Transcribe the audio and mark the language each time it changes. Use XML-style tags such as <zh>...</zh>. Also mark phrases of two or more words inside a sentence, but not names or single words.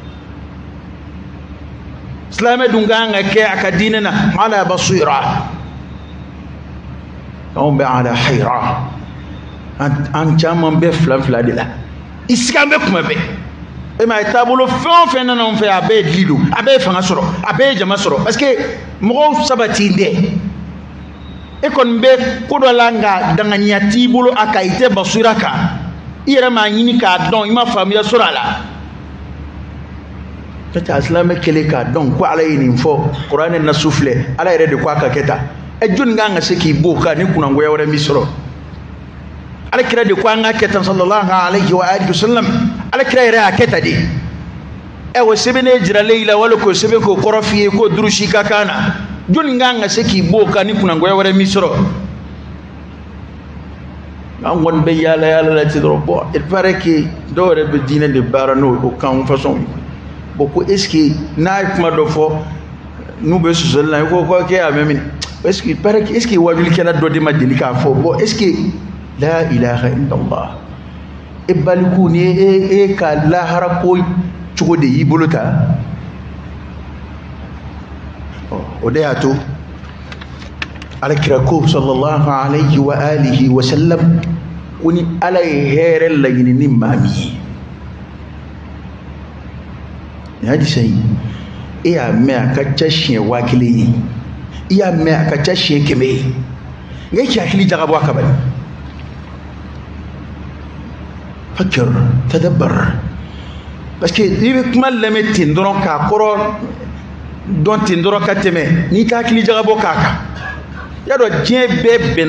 <bm>silamɛ dun kan ka kɛ a ka diinɛ na ala basira anw bɛ ala hayra an caman bɛ filan fila de la i sigi an bɛ kuma bɛɛ e ma ye taabolo fɛn o fɛn nana anw fɛ a bɛɛ ye dili don a bɛɛ ye fanga sɔrɔ a bɛɛ ye jama sɔrɔ</bm> <fr>parce que</fr> <bm>mɔgɔw sabati tɛ e kɔni bɛ ko dɔ la nka danganiya t'i bolo a kan i tɛ basira kan i yɛrɛ m'a ɲini k'a dɔn i ma faamuya sɔrɔ a la ka taa silamɛ kelen k'a dɔn ko ala ye nin fɔ kuranɛ nasu filɛ ala yɛrɛ de ko a ka kɛ tan jɔnni kan ka se k'i b'o kan ni kunangoya wɛrɛ min sɔrɔ ala kira de ko an ka kɛ tan</bm> <ar>صلى الله عليه وآله وسلم</ar> <bm>ala kira yɛrɛ y'a kɛ tan de wa sɛbɛnnen jiralen i la wali k'o sɛbɛn k'o kɔrɔ f'i ye k'o durusi ka kan na jɔnni kan ka se k'i b'o kan ni kunangoya wɛrɛ min sɔrɔ an kɔni bɛ yaala yaala la ten dɔrɔn bon</bm> <fr>il paraît que</fr> <bm>dɔw yɛrɛ bɛ diinɛ de baara n'o kan façon ye bon ko</bm> <fr>est ce que</fr> <bm>n'a ye kuma dɔ fɔ n'u bɛ sɔsɔli la i ko k'e y'a mɛn min</bm> <fr>est ce que il paraît que est ce que</fr> <bm>wajulikɛla dɔ de ma deli k'a fɔ</bm> <fr>bon est ce que</fr> <ar>لا إله إلا الله</ar> <bm>e baliku ni e ka lahara ko cogo de y'i bolo ta o de y'a to alakira ko</bm> <ar>صلى الله عليه وآله وسلم</ar> <bm>ko ni ala ye hɛrɛ laɲini ni maa min ye nin hadisa in e y'a mɛn a ka ca siɲɛ 1000 ye i y'a mɛn a ka ca siɲɛ 100 ye nka i k'i hakili jagabɔ a kabali</bm> <ar>فكر تدبر</ar> <fr>parce que</fr> <bm>i bɛ kuma lamɛn ten dɔrɔn k'a kɔrɔ dɔn ten dɔrɔn ka tɛmɛ n'i ka hakili jagabɔ k'a kan y'a dɔn diɲɛ bɛɛ bɛnna</bm>